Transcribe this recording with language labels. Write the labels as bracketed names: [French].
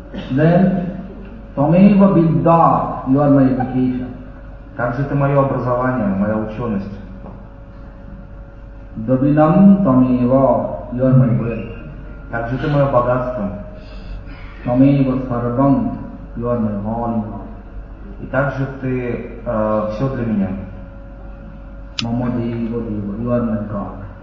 [English] Then, [Sanskrit] Tameva Vidya, [English] you are my education. [Russian] Также ты мое образование, моя ученость. [Sanskrit] Dravinam Tameva, [English] you are my wealth. [Russian] Также ты мое богатство. [Sanskrit] Tameva Sarvam, [English] you are my all. [Russian] И также ты все для меня. [Sanskrit] Mama Deva Deva, [English] you are my God.